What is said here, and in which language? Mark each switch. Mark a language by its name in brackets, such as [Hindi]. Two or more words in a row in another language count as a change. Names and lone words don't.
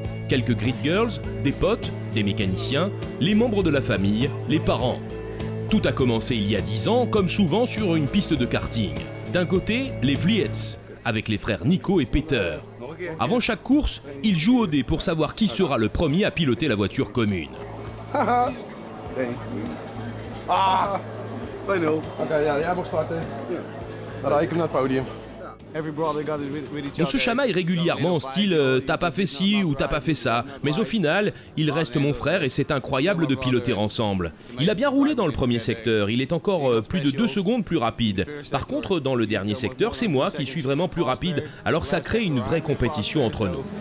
[French] Quelques [English] grid girls, [French] des potes, des mécaniciens, les membres de la famille, les parents. Tout a commencé il y a 10 ans, comme souvent sur une piste de karting. D'un côté, les Vliets, avec les frères Nico et Peter. Avant chaque course, ils jouent au dé pour savoir qui sera le premier à piloter la voiture commune. Ah, 2-0. [Dutch] Oké, ja, jij mag starten. Dan rijd ik hem naar het podium. [French] On se chamaille régulièrement en style t'as pas fait ci ou t'as pas fait ça, mais au final, il reste mon frère et c'est incroyable de piloter ensemble. Il a bien roulé dans le premier secteur, il est encore plus de 2 secondes plus rapide. Par contre, dans le dernier secteur, c'est moi qui suis vraiment plus rapide, alors ça crée une vraie compétition entre nous.